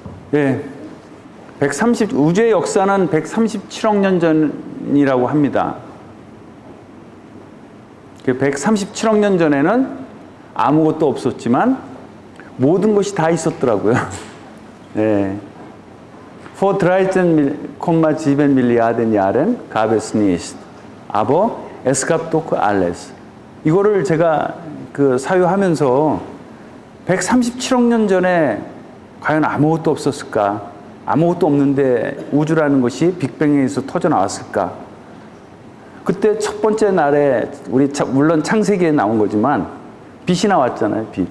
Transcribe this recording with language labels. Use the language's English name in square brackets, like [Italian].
[Korean] 네. 우주의 역사는 137억 년 전이라고 합니다. 137억 년 전에는 아무것도 없었지만 모든 것이 다 있었더라고요. 네. [German] Vor 13,7 Milliarden Jahren gab es nicht. Aber es gab doch alles. [Korean] 이거를 제가 사유하면서 137억 년 전에 과연 아무것도 없었을까? 아무것도 없는데 우주라는 것이 빅뱅에서 터져 나왔을까? 그때 첫 번째 날에 물론 창세기에 나온 거지만 빛이 나왔잖아요.